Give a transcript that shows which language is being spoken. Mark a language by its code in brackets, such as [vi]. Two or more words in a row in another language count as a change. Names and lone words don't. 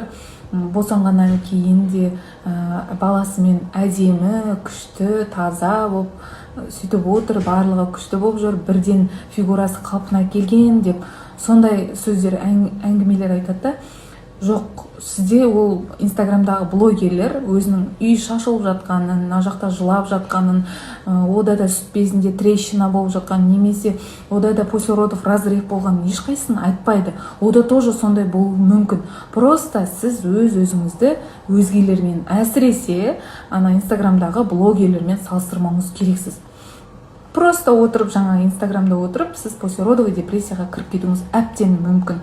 [kk] Босанғаннан кейін де баласымен әдемі, күшті, таза болып сөйтіп отыр, барлығы күшті болып жүр, бірден фигурасы қалпына келген деп сондай сөздер, әңгімелер айтады. Жоқ, сізде ол инстаграмдағы блогерлер өзінің үй шашылып жатқанын, мына жақта жылап жатқанын, ода да сүт безінде трещина болып жатқанын, немесе ода да [ru] после родов разрыв [kk] болғанын ешқайсысын айтпайды. Ода тоже сондай болуы мүмкін. Просто сіз өз-өзіңізді өзгелермен, әсіресе инстаграмдағы блогерлермен салыстырмауыңыз керексіз. Просто отырып, жаңа инстаграмда отырып, сіз [ru] после родовый [kk] депрессияға кіріп кетуіңіз әбден мүмкін.